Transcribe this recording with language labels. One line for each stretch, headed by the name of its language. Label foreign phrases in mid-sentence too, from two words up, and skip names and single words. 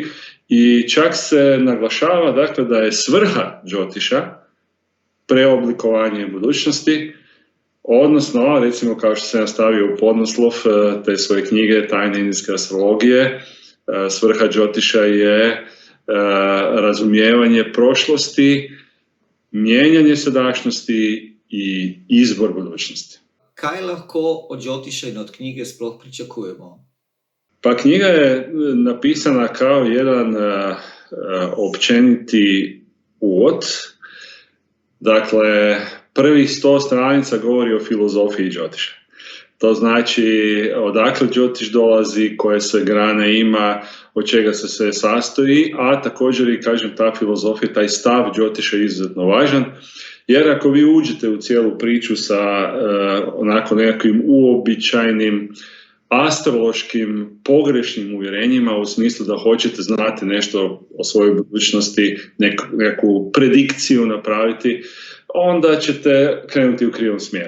Croatian: I čak se naglašava, dakle, da je svrha džotiša preoblikovanje budućnosti, odnosno, recimo, kao što sam ja stavio u podnaslov te svoje knjige Tajne indijske astrologije, svrha džotiša je razumijevanje prošlosti, mijenjanje sadašnjosti i izbor budućnosti.
Slovenian: Kaj lahko od džotiša in od knjige sploh pričakujemo?
Croatian: Pa knjiga je napisana kao jedan općeniti uvod. Dakle, prvih 100 stranica govori o filozofiji džotiša. To znači odakle džotiš dolazi, koje sve grane ima, od čega se sve sastoji, a također i, kažem, ta filozofija, taj stav džotiša je izuzetno važan, jer ako vi uđete u cijelu priču sa onako nekakvim uobičajnim astrološkim pogrešnim uvjerenjima u smislu da hoćete znati nešto o svojoj budućnosti, neku predikciju napraviti, onda ćete krenuti u krivom smjeru.